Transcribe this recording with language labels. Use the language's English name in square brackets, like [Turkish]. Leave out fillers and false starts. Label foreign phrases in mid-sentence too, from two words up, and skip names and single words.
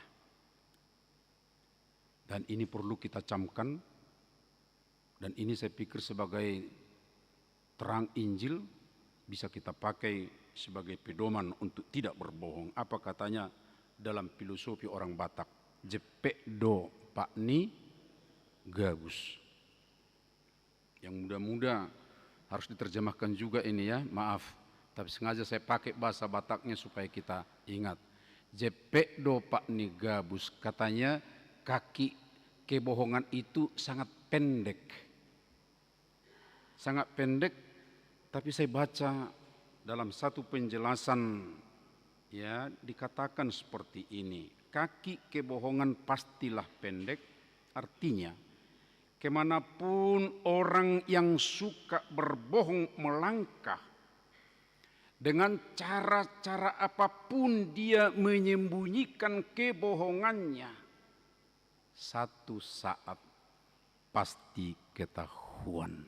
[Indonesian] Dan ini perlu kita camkan, dan ini saya pikir sebagai terang Injil bisa kita pakai sebagai pedoman untuk tidak berbohong. Apa katanya dalam filosofi orang Batak? [Batak Toba] Jepek do pak ni gabus. [Indonesian] Yang mudah-mudah harus diterjemahkan juga ini, ya, maaf. Tapi sengaja saya pakai bahasa Bataknya supaya kita ingat. [Batak Toba] Jepek do pak ni gabus, [Indonesian] katanya kaki kebohongan itu sangat pendek. Sangat pendek, tapi saya baca dalam satu penjelasan, ya, dikatakan seperti ini. Kaki kebohongan pastilah pendek, artinya kemanapun orang yang suka berbohong melangkah, dengan cara-cara apapun dia menyembunyikan kebohongannya, satu saat pasti ketahuan.